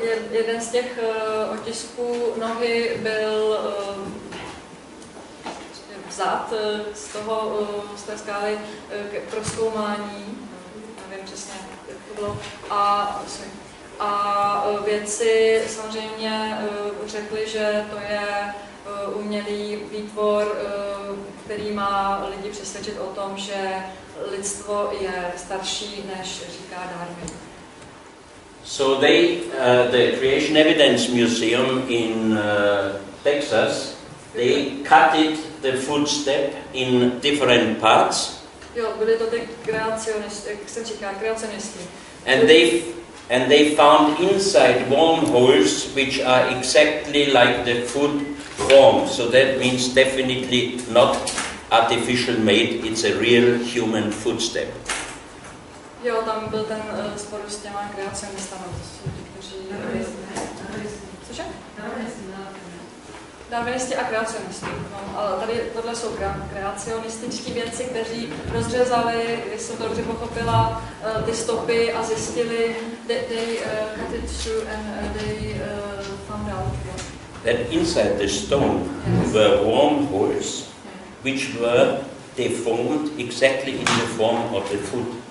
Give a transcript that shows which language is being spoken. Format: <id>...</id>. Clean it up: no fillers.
<cs>Jeden z těch otisků nohy byl vzat z té skály k prozkoumání, nevím přesně, jak to bylo, a vědci samozřejmě řekli, že to je umělý výtvor, který má lidi přesvědčit o tom, že lidstvo je starší, než říká Darwin.</cs> <en>So the Creation Evidence Museum in Texas, they cut the footstep in different parts.</en> <cs>Jo, byli to ty kreacionisti, jak se říká, kreacionisti.</cs> <en>And they found inside wormholes which are exactly like the foot form. So that means definitely not artificial made, it's a real human footstep.</en> <cs>Jo, tam byl ten spor s těma kreacionistama, kteří... Cože? Darwinisti a kreacionisti. No, ale tady tohle jsou kreacionističtí vědci, kteří rozřezali, když jsem to dobře pochopila, ty stopy a zjistili,</cs> <en>they cut it through and they found out that inside the stone were wormholes which were deformed exactly in the form of the foot.</en>